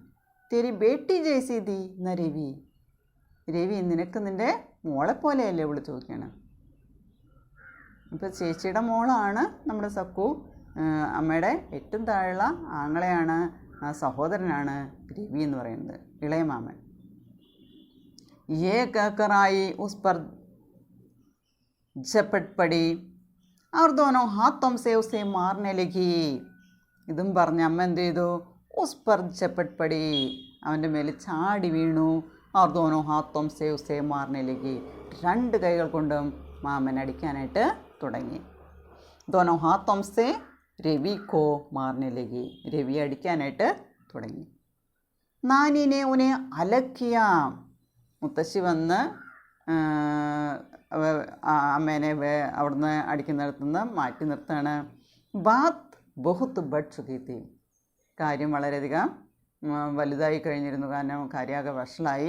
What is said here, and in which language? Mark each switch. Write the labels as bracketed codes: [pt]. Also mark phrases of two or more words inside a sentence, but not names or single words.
[hi] तेरी बेटी जैसी थी ना [ml] രവി, രവി നിനക്ക് നിൻ്റെ മോളെ പോലെയല്ലേ ഇവള് ചോദിക്കണം. ഇപ്പോൾ ചേച്ചിയുടെ മോളാണ് നമ്മുടെ സക്കു. അമ്മയുടെ ഏറ്റവും താഴെയുള്ള ആങ്ങളെയാണ്, സഹോദരനാണ് രവി എന്ന് പറയുന്നത്, ഇളയ മാമൻ. [hi] ये कहकर आई उस पर झपट पड़ी और दोनों हाथों से उसे मारने लगी. [ml] ഇതും പറഞ്ഞ് അമ്മ എന്ത് ചെയ്തു? [hi] उस पर झपट पड़ी, [ml] അവൻ്റെ മേൽ ചാടി വീണു. [hi] और दोनों हाथों से उसे मारने लगी, [ml] രണ്ട് കൈകൾ കൊണ്ടും മാമൻ അടിക്കാനായിട്ട് തുടങ്ങി. [hi] दोनों हाथों से രവി को मारने लगी, [ml] രവി അടിക്കാനായിട്ട് തുടങ്ങി. [hi] नानी ने उन्हें अलग किया, [ml] മുത്തശ്ശി വന്ന് അമ്മേനെ അവിടുന്ന് അടിക്കുന്നിടത്തുനിന്ന് മാറ്റി നിർത്തുകയാണ്. [hi] बात बहुत बढ़ चुकी थी, [ml] കാര്യം വളരെയധികം വലുതായി കഴിഞ്ഞിരുന്നു, കാരണം കാര്യമാകെ വഷളായി.